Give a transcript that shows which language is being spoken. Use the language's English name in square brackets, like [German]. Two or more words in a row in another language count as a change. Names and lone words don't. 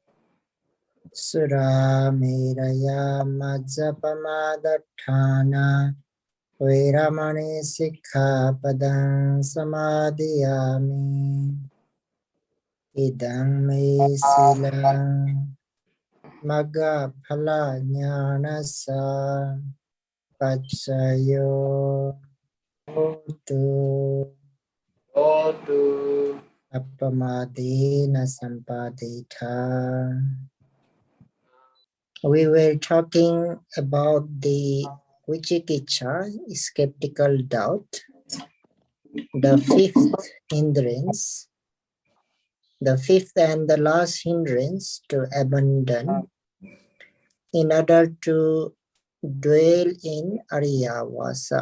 [Pali] Suramiraya Majjapamadatthana Viramani Sikkhapadang Samadhiyami Idang me silang Magga phala jnanassa Paccayo Hotu Appamadena Sampadita. [English] We were talking about the Vicikicca, skeptical doubt, the fifth hindrance, the fifth and the last hindrance to abandon in order to dwell in Ariyavasa.